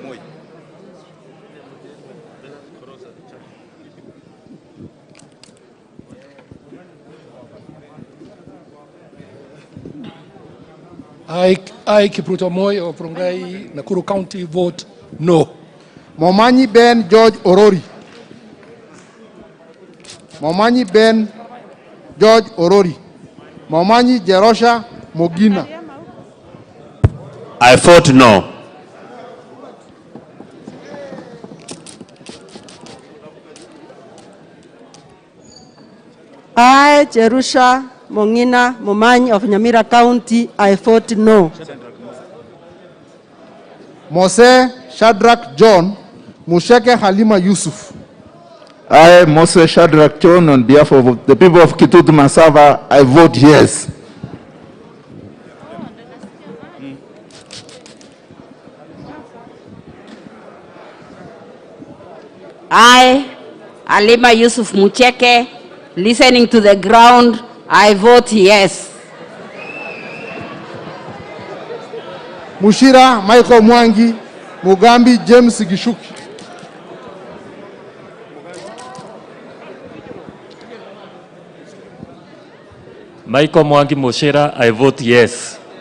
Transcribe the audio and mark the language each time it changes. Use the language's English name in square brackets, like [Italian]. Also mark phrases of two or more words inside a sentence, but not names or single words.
[English] I Kipruto Moi of Rongai, Nakuru County, vote no. Momanyi Ben George Orori. Momanyi Ben George Orori. Momanyi Jerosha Mogina. I vote no. I, Jerusha Mongina Momanyi of Nyamira County, I vote no. Mose Shadrach John Musheke Halima Yusuf. I, Moses Shadrach John, on behalf of the people of Kitutu Masava, I vote yes. I, Halima Yusuf Mucheke, listening to the ground, I vote yes. Mushira Michael Mwangi Mugambi James Gishuki. Michael Mwangi Moshera, I vote yes.